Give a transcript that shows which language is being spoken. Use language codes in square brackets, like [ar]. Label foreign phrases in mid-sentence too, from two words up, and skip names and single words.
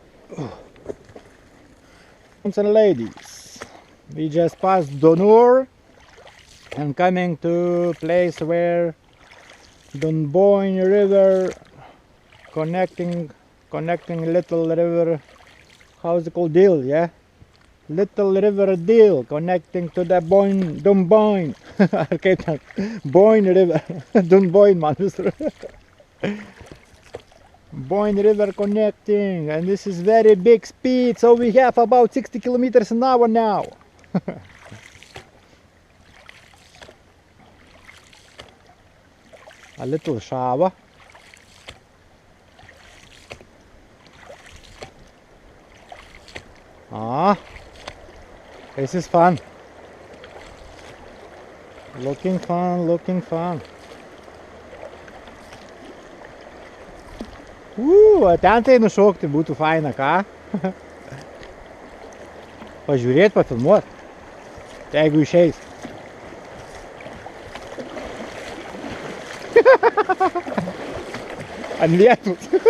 [en] And ladies, we just passed Donur and coming to place where Dunboyne River connecting Little River, how's it called, Deal, yeah? Little River Deal connecting to the Dunboyne. [lt] Kaip ten? Boyne River. Dunboyne, man visur. [en] Boyne River connecting, and this is very big speed, so we have about 60 kilometers an hour now. A little shower. This is fun. Looking fun. [lt] Ten tai nušokti būtų faina, ką? Pažiūrėt, pafilmuot. Jeigu išeis. Ant vietos.